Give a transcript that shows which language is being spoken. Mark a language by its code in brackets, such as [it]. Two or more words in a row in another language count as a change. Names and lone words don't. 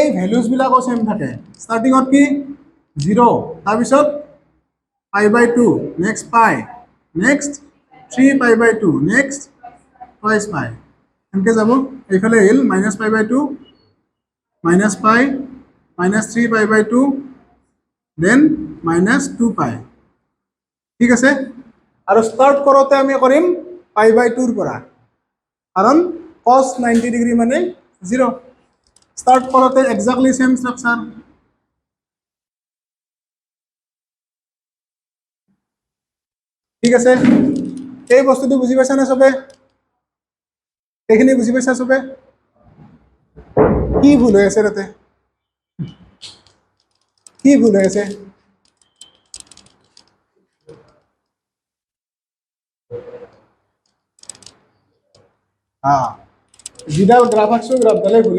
[as] ভ্যালুজ বিলাকো সেম থাকে স্টাৰ্টিংত কি 0 তাৰ পিছত π/2 [en] next pi next 3π/2 next twice pi [as] এনেকে যাব এইফালে আহিল -π/2 -π -3π/2 দেন -2π ঠিক আছে আৰু স্টার্ট করতে আমি কৰিম π/2 ৰ পৰা কাৰণ [en] cos 90 degree [as] মানে 0 স্টার্ট করতে [en] exactly same structure [as] ঠিক আছে এই বস্তুটো বুজি পাইছা না সবে এইখিনি বুজি পাইছা সবে কি ভুল হৈ আছে তাতে কি ভুল হৈ আছে যিডাল গ্ৰাফ আঁকছো গ্ৰাফডালে ভুল হৈ